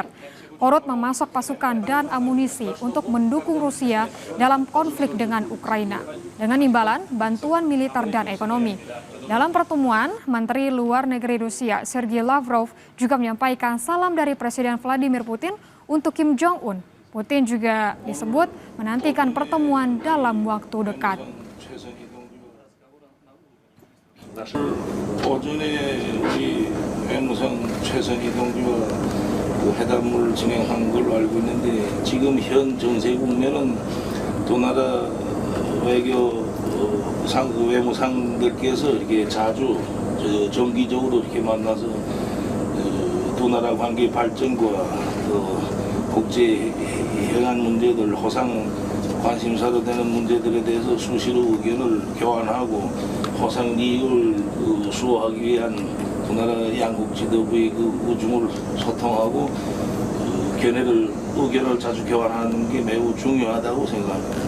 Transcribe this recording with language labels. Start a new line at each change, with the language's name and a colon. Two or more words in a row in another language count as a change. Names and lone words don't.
Indonesian: Korut memasok pasukan dan amunisi untuk mendukung Rusia dalam konflik dengan Ukraina, dengan imbalan bantuan militer dan ekonomi. Dalam pertemuan, Menteri Luar Negeri Rusia Sergei Lavrov juga menyampaikan salam dari Presiden Vladimir Putin untuk Kim Jong-un. Putin juga disebut menantikan pertemuan dalam waktu dekat.
Korean: 오전에 우리 외무성 최선희 동지와 그 회담을 진행한 걸로 알고 있는데 지금 현 정세 국면은 두 나라 외무상들께서 이렇게 자주 정기적으로 이렇게 만나서 두 나라 관계 발전과 국제 현안 문제들 호상 관심사로 되는 문제들에 대해서 수시로 의견을 교환하고 호상 이익을 수호하기 위한 두 나라 양국 지도부의 그 우중을 소통하고 의견을 자주 교환하는 게 매우 중요하다고 생각합니다.